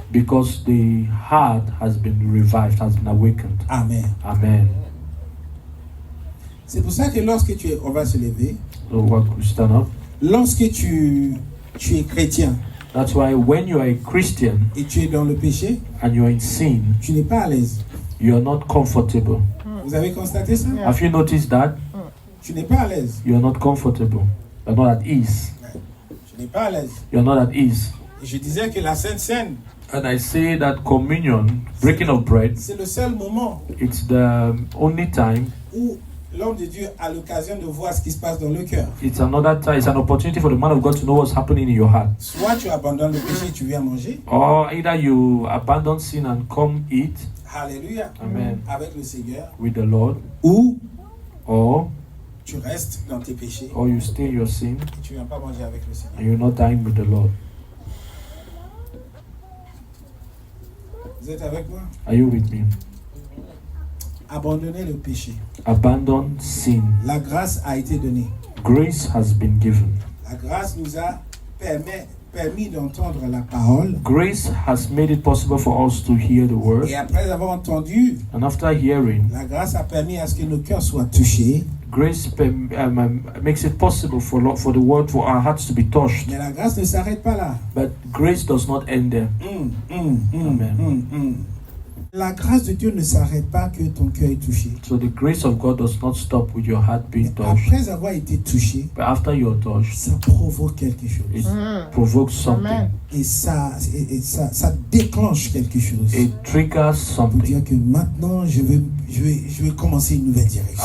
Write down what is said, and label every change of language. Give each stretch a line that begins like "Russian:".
English: because the heart has been revived, has been awakened. Amen. Amen.
French: C'est pour ça que lorsque on va se lever,
English: So what we stand up.
French: lorsque tu es chrétien
English: That's why when you are a Christian
French: et tu es dans le péché,
English: and you are in sin,
French: tu n'es pas à l'aise.
English: you are not comfortable.
French: Vous avez constaté ça?
English: Have you noticed that?
French: Tu n'es pas à l'aise.
English: You are not comfortable. You are not at ease.
French: Tu n'es pas à l'aise.
English: You are not at ease.
French: Et je disais que la Sainte Seine,
English: And I say that communion, breaking of bread,
French: c'est le seul moment
English: it's the only time,
French: où l'homme de Dieu a l'occasion de voir ce qui se passe dans le cœur.
English: it's another time, it's an opportunity for the man of God to know what's happening in your heart.
French: Soit tu abandonnes le péché et tu viens manger.
English: Or either you abandon sin and come eat,
French: Alléluia.
English: amen,
French: Avec le Seigneur.
English: with the Lord,
French: Ou
English: or
French: tu restes dans tes péchés
English: you stay in your sin
French: et tu ne viens pas manger avec le Seigneur.
English: and you're not dying with the Lord.
French: Vous êtes avec moi?
English: Are you with me?
French: Abandonnez le péché.
English: Abandon sin.
French: La grâce a été donnée.
English: Grace has been given.
French: La grâce nous a permis d'entendre la parole.
English: Grace has made it possible for us to hear the word.
French: Et après avoir entendu,
English: And after hearing,
French: la grâce a permis à ce que nos cœurs soient touchés.
English: grace makes it possible for the word, for our hearts to be touched.
French: Mais la grâce ne s'arrête pas là.
English: But grace does not end there. Amen.
French: La grâce de Dieu ne s'arrête pas que ton cœur est touché.
English: So the grace of God does not stop with your heart being touched.
French: Après avoir été touché,
English: But after you're touched,
French: ça provoque quelque chose.
English: it provokes something.
French: Et ça déclenche quelque chose.
English: It triggers something.
French: dire que maintenant, je vais commencer une nouvelle direction.